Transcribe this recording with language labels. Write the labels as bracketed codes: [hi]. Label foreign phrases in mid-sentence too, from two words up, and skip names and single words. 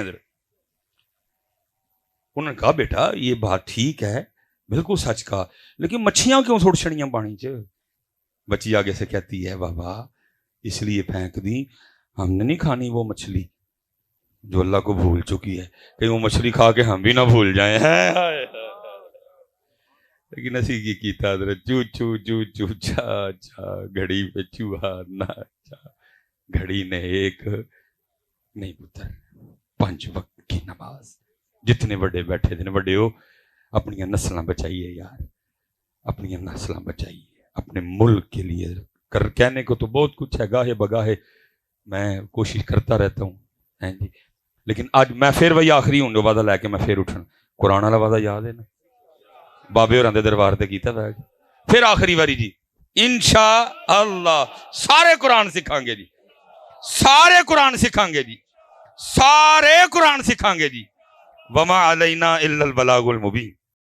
[ur] انہوں نے کہا بیٹا یہ بات ٹھیک ہے, بالکل سچ کہا, لیکن [pa] مچھیاں کیوں چھوڑ چھڑیاں پانی چ؟ [ur] بچی آگے سے کہتی ہے بابا اس لیے پھینک دی, ہم نے نہیں کھانی وہ مچھلی, جو اللہ کو بھول چکی ہے، کہیں وہ مچھلی کھا کے ہم بھی نہ بھول جائیں. لیکن [pa] اسی کی کیتا [ur] حضرت چو چو چو چو چا چا گھڑی پہ چوہا ناچا، گھڑی نے ایک نہیں پتر 5 وقت کی نماز. جتنے بڑے بیٹھے تھے بڑے ہو، اپنی نسلیں بچائیے یار، اپنی نسلیں بچائیے اپنے ملک کے لیے. کہنے کو تو بہت کچھ ہے، گاہے بگاہے میں کوشش کرتا رہتا ہوں جی، لیکن آج میں پھر وہی آخری ہوں جو وعدہ لے کے میں پھر اٹھنا. قرآن والا وعدہ یاد ہے نا، [pa] بابے ہوراں دے دربار تے کیتا بیٹھ پھر آخری واری جی انشاءاللہ سارے قرآن سکھاں گے جی، سارے قرآن سکھاں گے جی، سارے قرآن سکھاں گے جی. [ar] وما علینا الا البلاغ المبین.